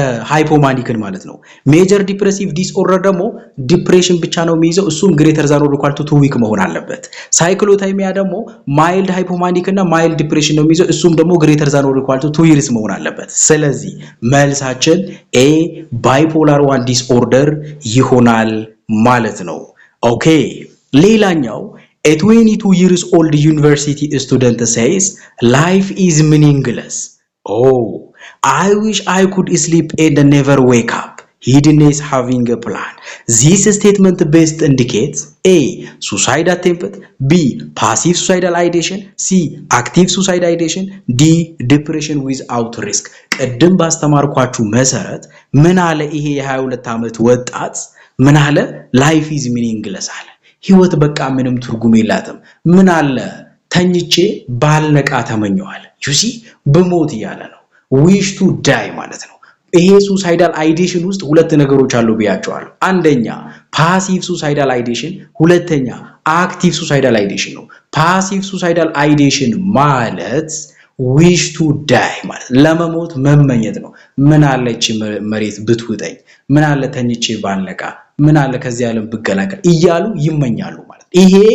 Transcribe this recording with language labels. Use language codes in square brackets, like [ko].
[am] ሃይፖማኒክን ማለት ነው። ሜጀር ዲፕሬሲቭ ዲስኦርደር ደግሞ ዲፕሬሽን ብቻ ነው የሚይዘው እሱም ግሬተር ዛን ኦር ኢኳል ቱ 2 ዊክ መሆን አለበት። ሳይክሎታይሚያ ደግሞ ማይልድ ሃይፖማኒክ እና ማይልድ ዲፕሬሽን ነው የሚይዘው እሱም ደግሞ ግሬተር ዛን ኦር ኢኳል ቱ 2 ይርስ መሆን አለበት። ስለዚህ መልሳችን ኤ ባይፖላር 1 ዲስኦርደር ይሆናል ማለት ነው። ኦኬ ሌላኛው [en] a 22 years old university student says life is meaningless. Oh, I wish I could sleep and never wake up. Hidden having a plan. This statement best indicates A. Suicide attempt, B. Passive suicidal ideation, C. Active suicide ideation, D. Depression without risk. [am] ቅድም ባስተማርኳችሁ መሰረት ምን አለ ይሄ የ22 ዓመት ወጣት ምን አለ [en] life is meaningless [am] አለ ህይወት በቃ ምንም ትርጉም የላትም ምን አለ ተኝቼ ባልነቃ ተመኘዋል ዩሲ በሞት ያለ ነው [en] wish to die [am] ማለት ነው። ይሄ ሱሳይዳል አይዲሽን ውስጥ ሁለት ነገሮች አሉ ብያቸዋለሁ። አንደኛ ፓሲቭ ሱሳይዳል አይዲሽን፣ ሁለተኛ አክቲቭ ሱሳይዳል አይዲሽን ነው። ፓሲቭ ሱሳይዳል አይዲሽን ማለት wish to die ማለት ለመሞት መመኘት ነው። ምን አለች መሬት ብትውጠኝ፣ ምን አለ ተኝቼ ባልነቃ፣ ምን አለ ከዚህ ዓለም ብገላገል እያሉ ይመኛሉ ማለት ይሄ